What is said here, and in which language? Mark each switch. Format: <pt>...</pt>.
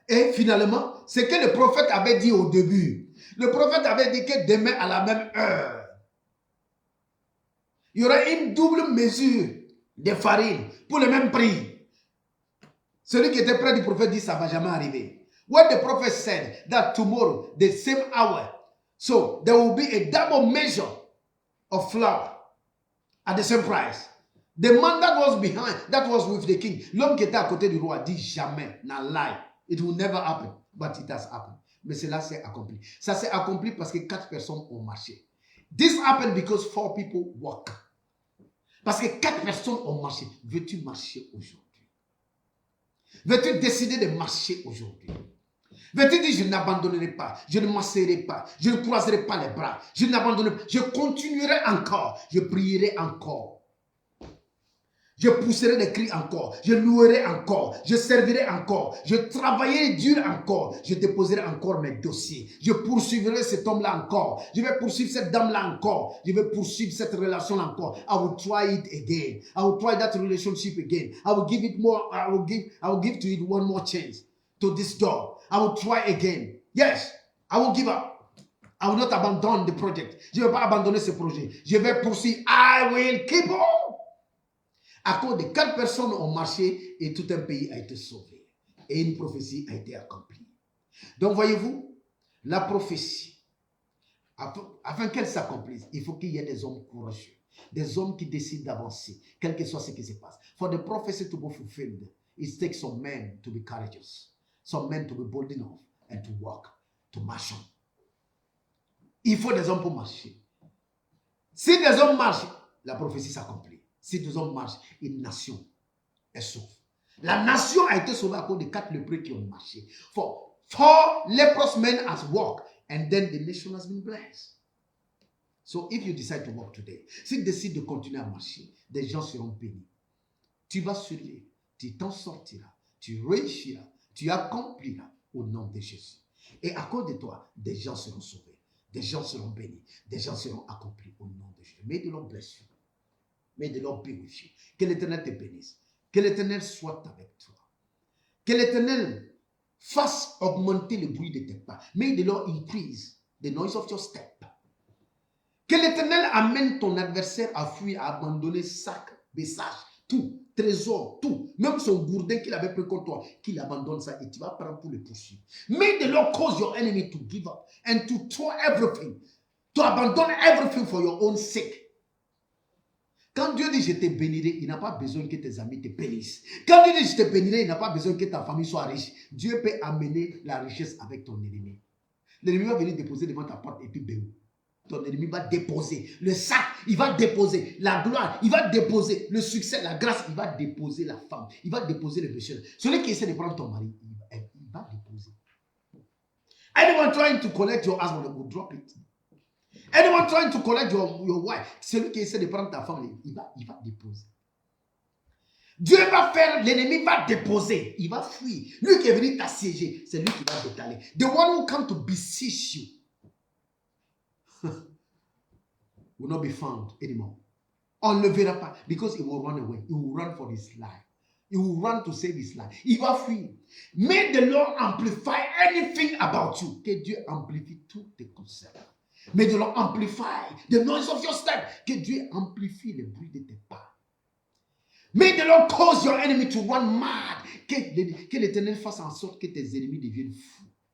<fr>Et finalement, ce que le prophète avait dit au début, le prophète avait dit que demain à la même heure, il y aura une double mesure de farine pour le même prix. Celui qui était près du prophète dit ça ne va jamais arriver.</fr> <en>What the prophet said that tomorrow, the same hour, so there will be a double measure of flour at the same price. The man that was behind, that was with the king,</en> <fr>l'homme qui était à côté du roi dit jamais, n'a lie.</fr> <en>It will never happen, but it has happened.</en> <fr>Mais cela s'est accompli. Ça s'est accompli parce que 4 personnes ont marché.</fr> <en>This happened because 4 people walk.</en> <fr>Parce que 4 personnes ont marché. Veux-tu marcher aujourd'hui? Veux-tu décider de marcher aujourd'hui? Veux-tu dire, je n'abandonnerai pas, je ne m'asserai pas, je ne croiserai pas les bras, je n'abandonnerai pas, je continuerai encore, je prierai encore. Je pousserai des cris encore, je louerai encore, je servirai encore, je travaillerai dur encore, je déposerai encore mes dossiers, je poursuivrai cet homme-là encore, je vais poursuivre cette dame-là encore, je vais poursuivre cette relation-là encore.</fr> <en>I will try it again. I will try that relationship again. I will give it more, I will give to it one more chance to this job. I will try again. Yes, I will give up. I will not abandon the project.</en> <fr>Je ne vais pas abandonner ce projet. Je vais poursuivre.</fr> <en>I will keep on.</en> <fr>À cause de 4 personnes ont marché et tout un pays a été sauvé. Et une prophétie a été accomplie. Donc voyez-vous, la prophétie, afin qu'elle s'accomplisse, il faut qu'il y ait des hommes courageux, des hommes qui décident d'avancer, quel que soit ce qui se passe.</fr> <en>For the prophecy to be fulfilled, it takes some men to be courageous, some men to be bold enough and to walk, to march on.</en> <fr>Il faut des hommes pour marcher. Si des hommes marchent, la prophétie s'accomplit. Si des hommes marchent, une nation est sauvée. La nation a été sauvée à cause de 4 lépreux qui ont marché.</fr> <en>For 4 leprous men has walked, and then the nation has been blessed. So if you decide to walk today,</en> <fr>si tu décides de continuer à marcher, des gens seront bénis. Tu vas survivre, tu t'en sortiras, tu réussiras, tu accompliras au nom de Jésus. Et à cause de toi, des gens seront sauvés, des gens seront bénis, des gens seront accomplis au nom de Jésus.</fr> <en>May the Lord bless you. May the Lord be with you.</en> <fr>Que l'Éternel te bénisse. Que l'Éternel soit avec toi. Que l'Éternel fasse augmenter le bruit de tes pas.</fr> <en>May the Lord increase the noise of your step.</en> <fr>Que l'Éternel amène ton adversaire à fuir, à abandonner sac, message, tout, trésor, tout. Même son gourdin qu'il avait pris contre toi, qu'il abandonne ça et tu vas prendre pour le poursuivre.</fr> <en>May the Lord cause your enemy to give up and to throw everything. To abandon everything for your own sake.</en> <fr>Quand Dieu dit je te bénirai, il n'a pas besoin que tes amis te bénissent. Quand Dieu dit je te bénirai, il n'a pas besoin que ta famille soit riche. Dieu peut amener la richesse avec ton ennemi. L'ennemi va venir déposer devant ta porte et puis béou. Ton ennemi va déposer le sac, il va déposer la gloire, il va déposer le succès, la grâce, il va déposer la femme, il va déposer le péché. Celui qui essaie de prendre ton mari, il va déposer.</fr> <en>Anyone trying to collect your husband will drop it. Anyone trying to collect your wife,</en> <fr>celui qui essaie de prendre ta femme, il va déposer. Dieu va faire, l'ennemi va déposer, il va fuir. Lui qui est venu t'assiéger, c'est lui qui va détaler.</fr> <en>The one who come to besiege you will not be found anymore.</en> <fr>On ne le verra pas,</fr> <en>because he will run away. He will run for his life. He will run to save his life.</en> <fr>Il va fuir.</fr> <en>May the Lord amplify anything about you.</en> <fr>Que Dieu amplifie tout tes concepts.</fr> <en>May the Lord amplify the noise of your step.</en> <fr>Que Dieu amplifie le bruit de tes pas.</fr> <en>May the Lord cause your enemy to run mad.</en> <fr>Que l'Éternel fasse en sorte que tes ennemis deviennent fous.</fr>